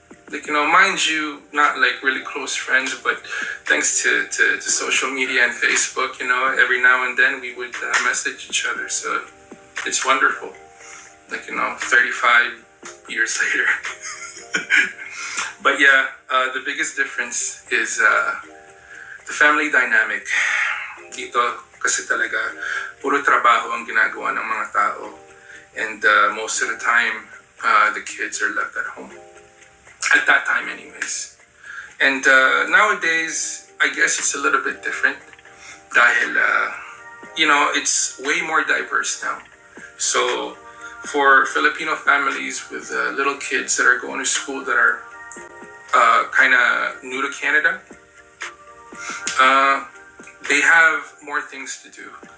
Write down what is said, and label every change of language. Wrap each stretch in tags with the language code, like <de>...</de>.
<en>Like, mind you, not like really close friends, but thanks to social media and Facebook, every now and then we would message each other. So it's wonderful. Like, 35 years later. But yeah, the biggest difference is the family dynamic.</en> <tl>Dito kasi talaga, puro trabaho ang ginagawa ng mga tao.</tl> <en>And most of the time, the kids are left at home. At that time anyways. And nowadays, I guess it's a little bit different. Dahil, it's way more diverse now. So, for Filipino families with little kids that are going to school that are kind of new to Canada, they have more things to do.</en>